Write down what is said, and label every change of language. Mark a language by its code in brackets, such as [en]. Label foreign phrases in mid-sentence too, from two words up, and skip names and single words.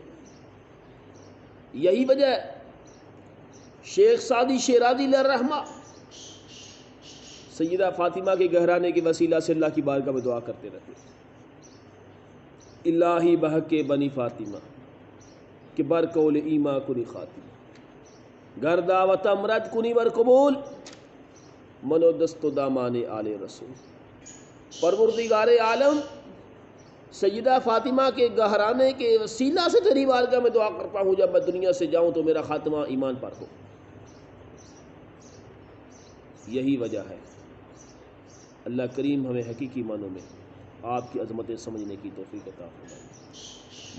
[ur] یہی وجہ ہے شیخ سعدی شیرازی علیہ الرحمہ سیدہ فاطمہ کے گہرانے کے وسیلہ سے اللہ کی بارگاہ میں دعا کرتے رہتے، [fa] الہی بحق بنی فاطمہ کہ بر قول ایما کنی خاتمہ، گر دعوت امرد کنی ور قبول، منو دست و دامان آل رسول۔ [ur] پروردگار عالم، سیدہ فاطمہ کے گہرانے کے وسیلہ سے تیری بارگاہ میں دعا کرتا ہوں جب میں دنیا سے جاؤں تو میرا خاتمہ ایمان پر ہو۔ یہی وجہ ہے اللہ کریم ہمیں حقیقی معنوں میں آپ کی عظمتیں سمجھنے کی توفیق عطا فرمائے۔